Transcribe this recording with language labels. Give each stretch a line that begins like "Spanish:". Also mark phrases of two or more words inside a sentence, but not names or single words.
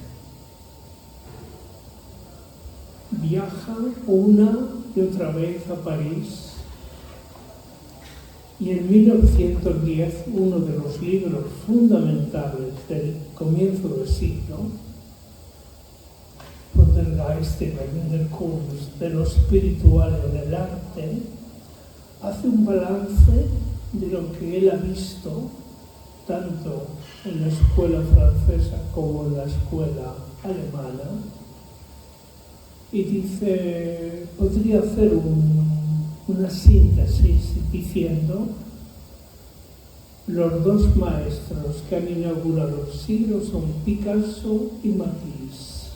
Spanish: Viaja una y otra vez a París y en 1910 uno de los libros fundamentales del comienzo del siglo,
German: Von der geistigen der Kunst,
Spanish: de lo espiritual en el arte, hace un balance de lo que él ha visto tanto en la escuela francesa como en la escuela alemana, y dice, podría hacer una síntesis diciendo: los dos maestros que han inaugurado el siglo son Picasso y Matisse.